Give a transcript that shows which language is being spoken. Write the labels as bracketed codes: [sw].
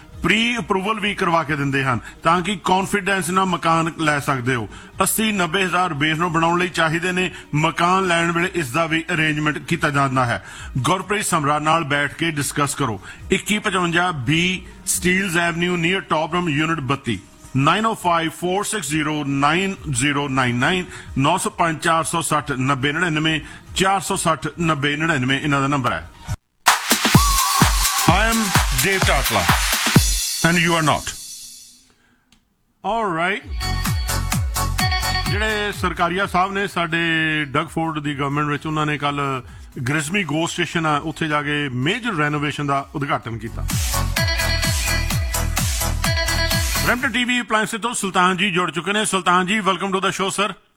[pa] pre approval ਵੀ ਕਰਵਾ ਕੇ ਦਿੰਦੇ ਹਨ ਤਾਂ ਕਿ ਕੌਨਫੀਡੈਂਸ ਨਾਲ ਮਕਾਨ ਲੈ ਸਕਦੇ ਹੋ 80-90,000 ਰੁਪਏ ਨੂੰ ਬਣਾਉਣ ਲਈ ਚਾਹੀਦੇ ਨੇ ਮਕਾਨ ਲੈਣ ਵੇਲੇ ਇਸ ਦਾ ਵੀ ਅਰੇਂਜਮੈਂਟ ਕੀਤਾ ਜਾਂਦਾ ਹੈ ਗੁਰਪ੍ਰੀਤ ਸਮਰਾ ਨਾਲ ਬੈਠ ਕੇ ਡਿਸਕਸ ਕਰੋ 2155 ਬੀ ਸਟੀਲਜ਼ ਐਵਨਿਊ ਨੀਅਰ ਟੋਪਰਮ ਯੂਨਿਟ 32 905-460-9099 ਇਹਨਾਂ ਦਾ ਨੰਬਰ ਹੈ [en] I am Dave Tatla and you are not [pa] All right ਜਿਹੜੇ ਸਰਕਾਰੀਆ ਸਾਹਿਬ ਨੇ ਸਾਡੇ ਡਗਫੋਰਡ ਦੀ ਗਵਰਨਮੈਂਟ ਵਿੱਚ ਉਹਨਾਂ ਨੇ ਕੱਲ ਗ੍ਰਿਸਮੀ ਗੋ ਸਟੇਸ਼ਨ ਆ ਉੱਥੇ ਜਾ ਕੇ ਮੇਜਰ ਰੈਨੋਵੇਸ਼ਨ ਦਾ ਉਦਘਾਟਨ ਕੀਤਾ ਬ੍ਰੈਂਪਟਨ ਟੀਵੀ ਅਪਲਾਈਂਸ ਤੋਂ ਸੁਲਤਾਨ ਜੀ ਜੁੜ ਚੁੱਕੇ ਨੇ ਸੁਲਤਾਨ ਜੀ [en] welcome to the show sir